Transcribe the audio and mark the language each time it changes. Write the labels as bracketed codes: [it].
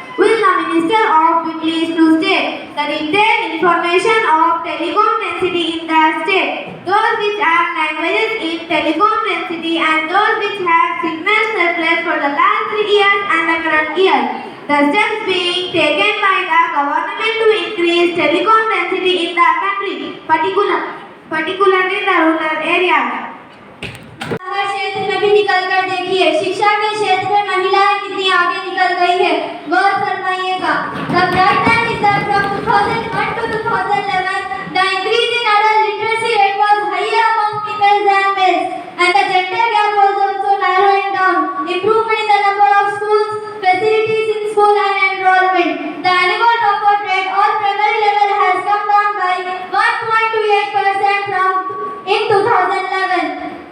[en] Will the Minister of be pleased to state the detailed information of telecom density in the state, those which have languages in telecom density and those which have signal surplus for the last 3 years and the current year? The steps being taken by the government to increase telecom density in the country, particularly the rural areas. [hi] हर क्षेत्र में भी निकल कर देखिए, शिक्षा के क्षेत्र में महिलाएं कितनी आगे निकल गई है, गौर फरमाइएगा। [en] The breakdown is that from 2001 to 2011, the increase in adult literacy rate was higher among females than males, and the gender gap was also narrowing down. Improvement in the number of schools, facilities in school and enrollment. The annual dropout rate on primary level has come down by 1.28% from in 2011.